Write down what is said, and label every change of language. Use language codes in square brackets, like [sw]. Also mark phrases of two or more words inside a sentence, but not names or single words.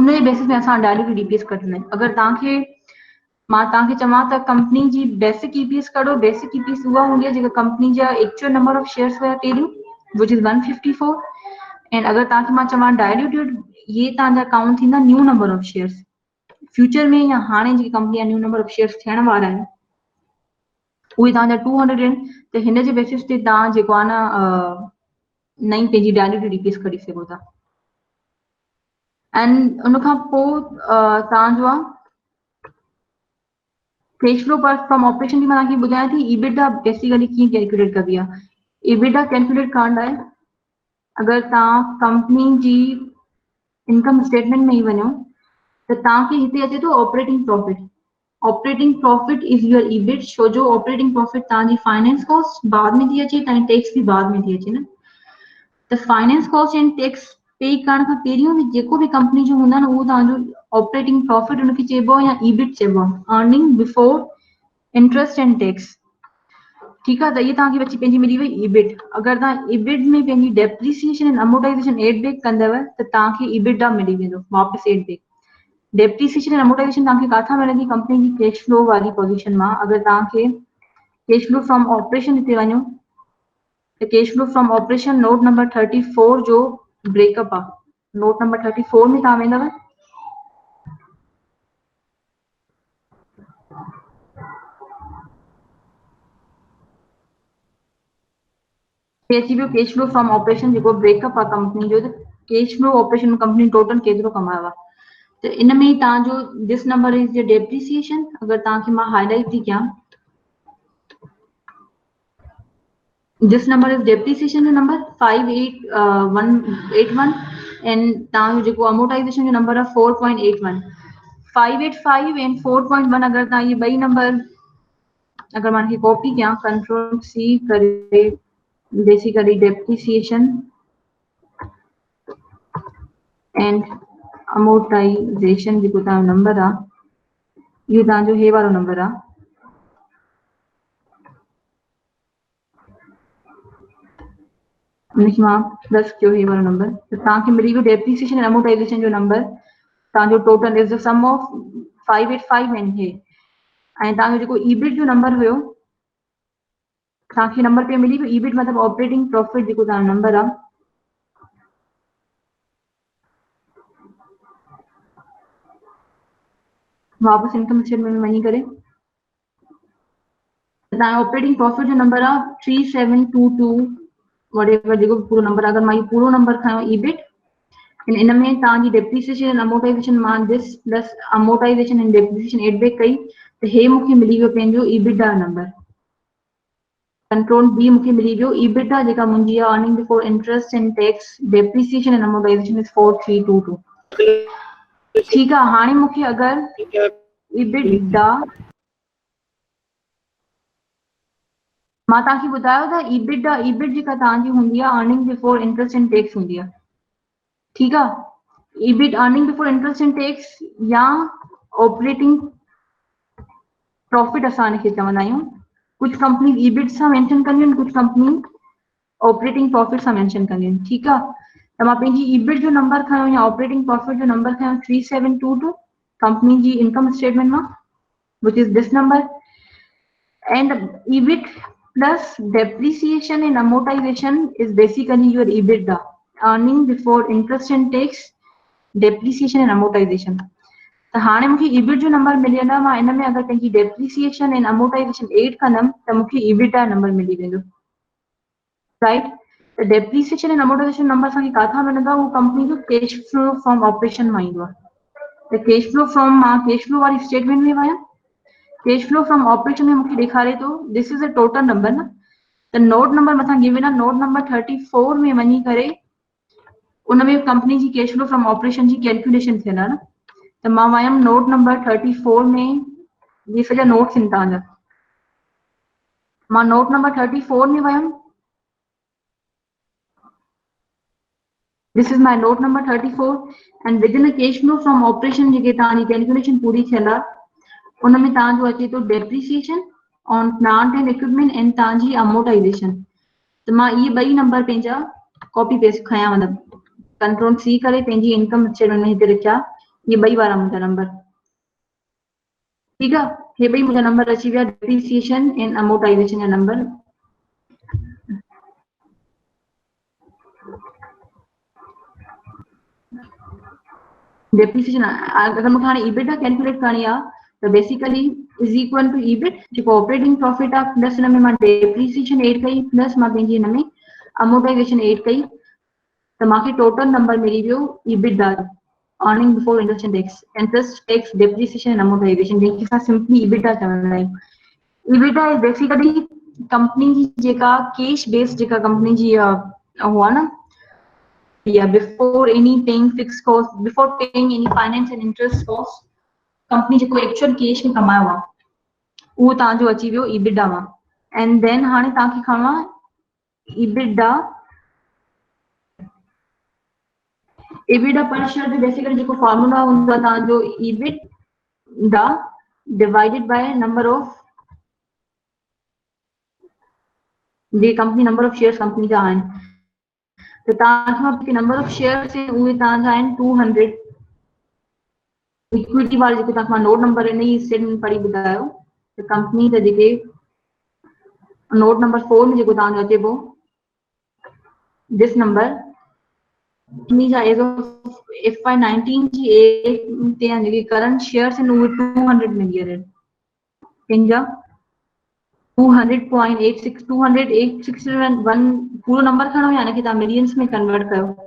[sd] जे बेसिस में असां [en] diluted EPS [sd] कढंदा आहियूं अगरि तव्हांखे मां तव्हांखे चवां त कंपनी जी [en] basic EPS [sd] कढो [en] basic EPS [sd] उहा हूंदी आहे जेका कंपनी जा [en] actual number of shares [sd] हुया पहिरियों [en] which is 154 and [sd] अगर तव्हांखे मां चवां डायल्यूटेड, ये तव्हांजा काउंट थींदा [en] new number of shares future [sd] में, या हाणे जेकी कंपनी [en] new number of shares [sd] थियण वारा आहिनि उहे तव्हांजा 200 आहिनि, त हिन जे बेसिस ते तव्हां जेको आहे न नई पंहिंजी [en] diluted EPS [sd] कढी सघो था। एंड उन खां पोइ तव्हांजो आहे [en] cash flow from operation, [sd] मां तव्हांखे ॿुधायां थी [en] EBITDA basically [sd] कीअं कैलकुलेट कबी आहे। ईबिटा कैलकुलेट करण लाइ अगर तव्हां कंपनी जी [en] income statement [sd] में ही वञो त तव्हांखे हिते अचे थो [en] operating profit. operating profit is your EBIT, [sd] छो जो [en] operating profit [sd] तव्हांजी [en] finance cost [sd] बाद में थी अचे, तव्हांजी टैक्स भी बाद में थी अचे न। त [en] finance cost and tax pay [sd] करण खां पहिरियों भी जेको भी कंपनी जो हूंदा न उहो तव्हांजो [en] operating profit [sd] उनखे चइबो आहे, या ईबिट चइबो आहे, [en] earning before interest and tax. [hi] ठीक है, तो ये [sd] तव्हांखे बची पंहिंजी मिली वई ईबिट। अगर तव्हां ईबिट में पंहिंजी [en] depreciation and amortization add back [sd] कंदव त तव्हांखे ईबिटा मिली वेंदो वापसि [en] add back. depreciation and amortization [sd] तव्हांखे काथां मिलंदी? कंपनी जी [en] cash flow [sd] वाली पोजीशन मां। अगर तव्हांखे [en] cash flow from operation [sd] हिते वञो त [en] cash flow from operation note number [sd] 34 जो ब्रेकअप आहे। [en] note number [sd] 34 में तव्हां वेंदव, [en] cash flow from operation [sd] जेको ब्रेकअप आहे कंपनी जो, [en] cash flow operation company total [sd] केतिरो कमायो आहे। तो इन में तव्हांजो [en] this number is your depreciation. [sd] अगर तव्हांखे मां हाईलाइट थी कयां, [en] this number is depreciation [sd] जो नंबर 58181 एंड तव्हांजो जेको अमोर्टाइजेशन जो नंबर आहे 4.81। 585 एंड 4.1 अगर तव्हां ये ॿई नंबर अगर मां कॉपी कयां, [en] control C [sd] करे [en] basically depreciation and amortization [sd] जेको तव्हांजो नंबर आहे, इहो तव्हांजो हे वारो नंबर आहे। उनखे मां प्लस कयो हे वारो नंबर, त तव्हांखे मिली वियो [en] depreciation and amortization [sd] जो नंबर। [en] तव्हांजो total is the sum of 585 and हे। [sd] ऐं तव्हांजो जेको ईबिट जो नंबर हुयो, तव्हांखे नंबर पे मिली वियो ईबिट मतिलबु [en] operating profit [sd] जेको तव्हांजो नंबर आहे। वापसि [en] income statement [sd] में वञी करे तव्हांजो [en] operating profit [sd] जो नंबर आहे 3722 वडेवर जेको पूरो नंबर। अगर मां पूरो नंबर खयो ईबिट, इन में तव्हांजी [en] depreciation and amortization [sd] मां [en] this plus amortization and depreciation add back [sd] कई त हे मूंखे मिली वियो पंहिंजो ईबिटा नंबर। [en] control B [sd] मूंखे मिली वियो ईबिटा जेका मुंहिंजी आहे [en] earning before interest and tax depreciation and amortization is 4322. [sd] ठीक आहे, हाणे मूंखे अगर ईबिटा मां तव्हांखे ॿुधायो त ईबिट जेका तव्हांजी हूंदी आहे [en] earning before interest and tax [sd] हूंदी आहे। ठीक आहे, [en] EBIT earning before interest and tax [sd] या [en] operating profit [sd] असां हिनखे चवंदा आहियूं। कुछ कंपनी ईबिट सां मेंशन कंदियूं आहिनि, कुछ कंपनी [en] operating profit [sd] सां मेंशन कंदियूं आहिनि। ठीक आहे, त मां पंहिंजी ईबिट जो नंबर खयो या [en] operating profit [sd] जो नंबर खयो 3722 कंपनी जी [en] income statement [sd] मां, [en] which is this number. and EBIT plus depreciation and amortization is basically your EBITDA, earning before interest and tax, depreciation and amortization। [sd] तो हाणे मूंखे ईबिट जो नंबर मिली वेंदो, मां इन में अगर पंहिंजी [en] depreciation and amortization add [sd] कंदमि त मूंखे ईबिटा नंबर मिली वेंदो। राइट, त [en] depreciation and amortization number [sd] असांखे काथां मिलंदो आहे? उहो कंपनी जो [en] cash flow from operation [sd] मां ईंदो आहे। त [en] cash flow from [sd] मां [en] cash flow [sd] वारी स्टेटमेंट में वयमि, [en] cash flow from operation [sd] में मूंखे ॾेखारे थो [en] this is a total number [sd] न। त [en] note number [sd] मथां गिवन आहे, [en] note number [sd] 34 में वञी करे उन में कंपनी जी [en] cash flow from operation [sd] जी कैलकुलेशन थियल आहे न। त मां वयमि [en] note number [sd] 34 में, ये सॼा नोट्स आहिनि तव्हांजा। मां [en] note number [sd] 34 में वयमि, [en] this is my note number 34 and within cash flow from operation [sd] जेके तव्हांजी कैलकुलेशन पूरी थियल आहे उन में तव्हांजो अचे थो [en] depreciation on plant and equipment and [sd] तव्हांजी अमोर्टाइजेशन। त मां इहे ॿई नंबर पंहिंजा [en] copy paste [sd] खयां, मतिलबु [en] control C [sd] करे पंहिंजी [en] income statement [sd] में हिते लिखिया ये ॿई वारा मुंहिंजा नंबर। ठीक आहे, हे ॿई मुंहिंजा नंबर अची विया [en] depreciation and amortization [sd] जा नंबर। डेप्रिसिएशन अगर मूंखे हाणे [en] EBITDA calculate [sd] करणी आहे त [en] basically is equal to EBIT [sd] जेको [en] operating profit [sd] आहे प्लस हिन में मां [en] depreciation add [sd] कई प्लस मां पंहिंजी हिन में [en] amortization add [sd] कई त मूंखे [en] total number [sd] मिली वियो [en] EBITDA earning before interest tax depreciation and amortization [sd] जंहिंखे असां [en] simply EBITDA [sd] चवंदा आहियूं। [en] EBITDA is basically [sd] कंपनी जी जेका [en] cash based [sd] जेका कंपनी जी हुआ ना [en] before any paying fixed cost, before paying any finance and interest cost, [sd] कंपनी जेको [en] actual cash [sd] में कमायो आहे उहो तव्हांजो अची वियो EBITDA मां [en] and then [sd] हाणे तव्हांखे खणणो आहे [en] EBITDA per share [sd] जो बेसिकली जेको फॉर्मूला हूंदो आहे तव्हांजो [en] EBITDA divided by number of [sd] जे कंपनी [en] number of shares company [sd] जा आहिनि त तव्हांखे [en] number of shares [sd] उहे तव्हांजा आहिनि 200 इक्विटी वाले जेके तव्हांखे नोट नंबर इन ई स्टेटमेंट पढ़ी ॿुधायो त कंपनी जा जेके [en] note number [sd] 4 में जेको तव्हांजो अचे पियो [en] this number [sd] कंपनी जा [en] as of FY19 [sd] जी एज ते जेके [en] current shares [sd] आहिनि उहे 200 मिलियन आहिनि कंहिंजा 200.86 286.1 पूरो नंबर खणो [hi] यानी कि [sd] तव्हां मिलियंस में कन्वर्ट कयो